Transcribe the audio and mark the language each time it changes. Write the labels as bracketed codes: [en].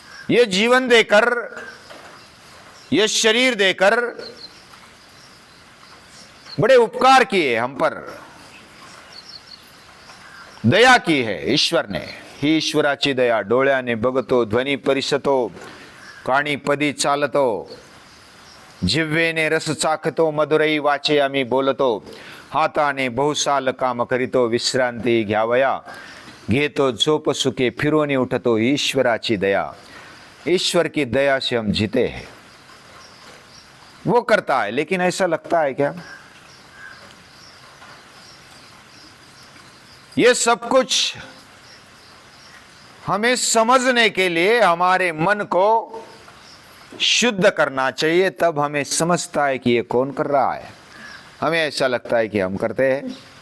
[hi] ये जीवन देकर, ये शरीर देकर बड़े उपकार किए, हम पर दया की है ईश्वर ने। [mr] ही ईश्वराची दया डोळ्याने बघतो, ध्वनी परिसतो, काणी पदी चालतो, जिव्हेने रस चाखतो, मधुरई वाचे आम्ही बोलतो, हाताने बहुसाल काम करीतो, विश्रांती घ्यावया घेतो, झोप सुखे फिरोनी उठतो, ईश्वराची दया। [hi] ईश्वर की दया से हम जीते हैं, वो करता है। लेकिन ऐसा लगता है क्या? ये सब कुछ हमें समझने के लिए हमारे मन को शुद्ध करना चाहिए, तब हमें समझता है कि ये कौन कर रहा है। हमें ऐसा लगता है कि हम करते हैं,